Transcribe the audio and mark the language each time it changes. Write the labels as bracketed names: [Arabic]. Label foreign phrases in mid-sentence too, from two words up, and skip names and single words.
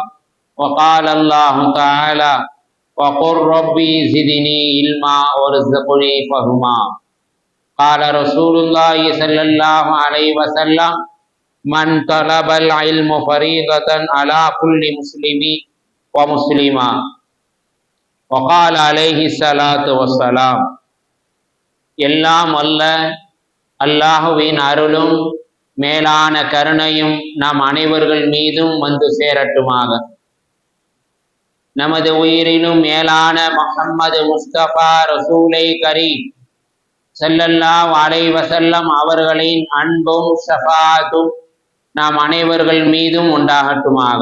[Arabic] وقال الله تعالى وقل ربي زدني علما وارزقني فهما. قال رسول الله صلى الله عليه وسلم من طلب العلم فريضة على كل مسلم ومسلمة. وقال عليه الصلاة والسلام. [Tamil] எல்லாம் அல்ல அல்லாஹுவின் அருளும் மேலான கருணையும் நம் அனைவர்கள் மீதும் வந்து சேரட்டுமாக. நமது உயிரினும் மேலான முஹம்மது முஸ்தபா ரசூலை கரீம் [Arabic] صلى الله عليه وسلم [Tamil] அவர்களின் அன்பும் ஷஃபாஅத்தும் நாம் அனைவர்கள் மீதும் உண்டாகட்டுமாக.